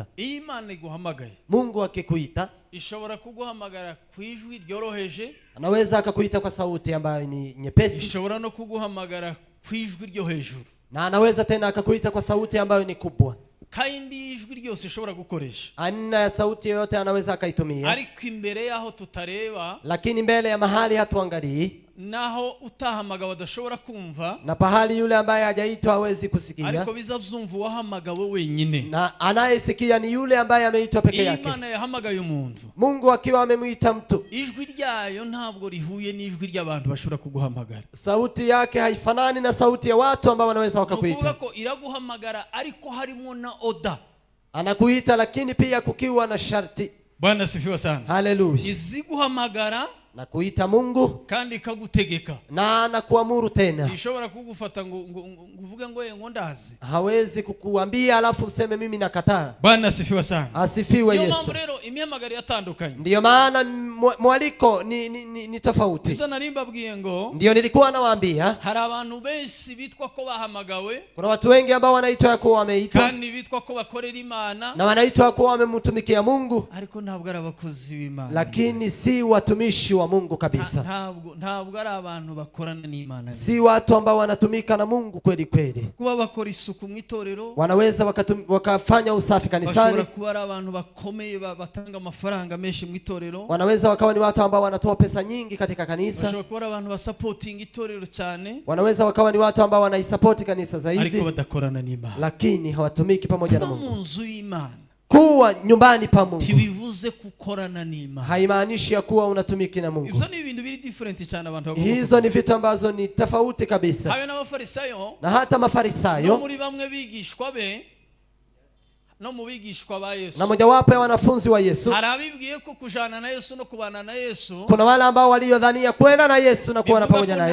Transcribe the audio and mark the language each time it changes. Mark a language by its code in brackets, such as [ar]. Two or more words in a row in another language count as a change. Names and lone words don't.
[rw] Imana iguhamagaye, [sw] Mungu akikuita, [rw] ishobora kuguhamagara ku ijwi ryoroheje, [sw] anaweza akakuita kwa sauti ambayo ni nyepesi, [rw] ishobora no kuguhamagara ku ijwi ryo hejuru, [sw] na anaweza tena akakuita kwa sauti ambayo ni kubwa. [rw] kandi ijwi ryose ishobora gukoresha. [sw] Aina ya sauti yoyote anaweza akaitumia. [rw] Ariko imbere yaho tutareba, [sw] lakini mbele ya mahali hatuangalii, [rw] naho utahamagawe adashobora kumva, [sw] na pahali yule ambaye hajaitwa hawezi kusikia, [rw] ariko bizavyumva wahamagawe wenyine, [sw] na anayesikia ni yule ambaye ameitwa peke yake. [rw] Imana yahamagaye umuntu, [sw] Mungu akiwa amemuita mtu, [rw] ijwi ryayo ntabwo rihuye n'ijwi ry'abantu bashobora kuguhamagara. [sw] sauti yake haifanani na sauti ya watu ambao wanaweza wakakuita. [rw] Nukuvuga ko iraguhamagara ariko harimo na oda. [sw] Anakuita lakini pia kukiwa na sharti. Bwana sifiwa sana. Haleluya. [rw] Iziguhamagara [sw] na kuita Mungu [rw] kandi ikagutegeka, [sw] na anakuamuru tena. [rw] Ishobora kugufata ngo uvuge ngo ngo ndazi. [sw] Hawezi kukuambia alafu useme mimi nakataa. Bwana sifiwa sana. Asifiwe Yesu. Ndio mambo [rw] rero imihamagaro yatandukanye. [sw] Ndio maana mwaliko ni tofauti. [rw] Ibyo narimbabwiye ngo [sw] Ndio nilikuwa nawaambia [rw] hari abantu benshi bitwa ko bahamagawe, [sw] kuna watu wengi ambao wanaitwa kuwa wameitwa [rw] kandi bitwa ko bakorera Imana, [sw] na wanaitwa kuwa wamemtumikia Mungu, [rw] ariko ntabwo ari abakozi b'Imana, [sw] lakini si watumishi wa Mungu kabisa. [rw] Ntabwo ari abantu bakorana n'Imana, [sw] si watu ambao wanatumika na Mungu kweli kweli. [rw] kuba bakora isuku mu itorero, [sw] Wanaweza wakafanya usafi kanisani, [rw] bashobora kuba ari abantu bakomeye batanga amafaranga menshi mu itorero, [sw] wanaweza wakawa ni watu ambao wanatoa pesa nyingi katika kanisa, [rw] bashobora kuba ari abantu basupporting itorero cyane, [sw] wanaweza wakawa ni watu ambao wanaisupport kanisa zaidi, [rw] ariko badakorana n'Imana, [sw] lakini hawatumiki pamoja na [rw] kuba [sw] Mungu. [rw] mu nzu y'Imana [sw] Kuwa nyumbani pa Mungu [rw] tibivuze kukorana n'Imana, [sw] haimaanishi ya kuwa unatumiki na Mungu. [rw] ibyo ni ibintu biri different cyane abantu [sw] Hizo ni vitu ambazo ni tofauti kabisa. [rw] Hayo n'abafarisayo, [sw] Na hata Mafarisayo [rw] no muri bamwe bigishwa be, no mu bigishwa ba Yesu, [sw] na mojawapo ya wanafunzi wa Yesu, [rw] harabibwiye ko kujana na Yesu no kubana na Yesu, [sw] kuna wale ambao waliodhania kwenda na Yesu na kuwa pamoja naye,